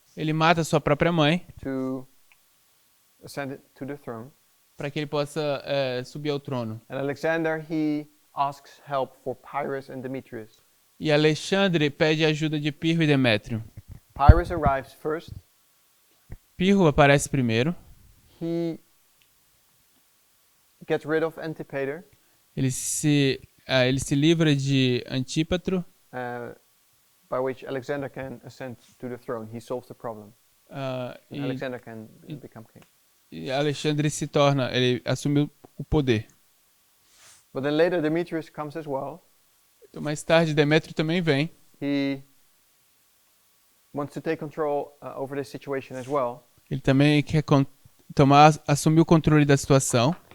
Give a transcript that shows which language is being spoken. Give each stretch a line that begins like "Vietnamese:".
Portuguese: Ele mata sua própria mãe
English: to ascend to the throne.
Portuguese: para que ele possa subir ao trono.
English: And Alexander, he asks help for Pyrrhus and Demetrius.
Portuguese: E Alexandre pede ajuda de Pirro e Demétrio.
English: Pyrrhus arrives first.
Portuguese: Pirro aparece primeiro.
English: He gets rid of Antipater,
Portuguese: Ele se livra de Antípatro.
English: by which Alexander can ascend to the throne. He solves the problem. And Alexander can become king.
Portuguese: E Alexandre ele assumiu o poder.
English: But then later Demetrius comes as well.
Portuguese: Então, mais tarde, Demétrio também vem.
English: He wants to take control over this situation as well.
Portuguese: Ele também quer assumir o controle da situação.